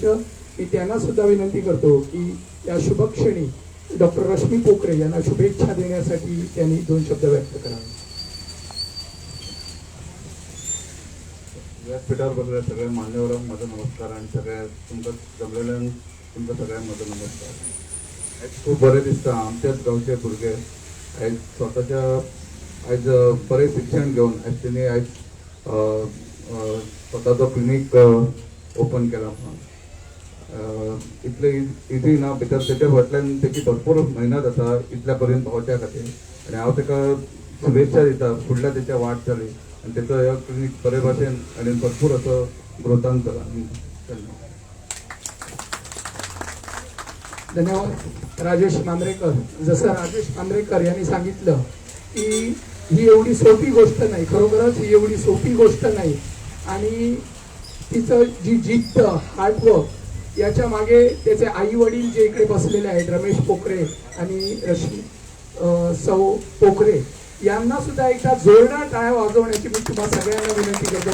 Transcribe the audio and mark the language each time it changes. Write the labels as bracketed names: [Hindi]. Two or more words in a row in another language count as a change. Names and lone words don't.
[Marathi] मी त्यांना सुद्धा विनंती करतो की या शुभ क्षणी डॉक्टर रश्मी पोखरे यांना शुभेच्छा देण्यासाठी त्यांनी दोन शब्द व्यक्त करावे. व्यासपीठावर बसलेल्या सगळ्या मान्यवरांना माझा नमस्कार आणि सगळ्या तुमचं जमलेल्या तुमच्या सगळ्यांना माझा नमस्कार. [Konkani] आयज खूप बरें दिसता आमच्याच गावचे भुरगे आयज स्वताच्या आयज बरें शिक्षण घेवन आयज तेणी आयज स्वताचो क्लिनीक ओपन केला. इतले इजी ना भितर तेच्या फाटल्यान तेची भरपूर मेहनत आसा इतल्या पर्यंत पावच्या खातीर. आनी हांव ताका शुभेच्छा देता पुढल्या त्याच्या वाटचाली आणि त्याचं या क्लिनिक बरे भाषेन आणि भरपूर असं ग्रोथान करा. धन्यवाद. [Marathi] धन्यवाद राजेश मांद्रेकर. जसं राजेश मांद्रेकर यांनी सांगितलं की ही एवढी सोपी गोष्ट नाही, खरोखरच ही एवढी सोपी गोष्ट नाही आणि तिचं जी जिद्द हार्डवर्क याच्या मागे त्याचे आई वडील जे इकडे बसलेले आहेत रमेश पोखरे आणि रश्मी सौ पोखरे यांना सुद्धा एकदा जोरदार टाळ्या वाजवण्याची मी तुम्हाला सगळ्यांना विनंती करतो.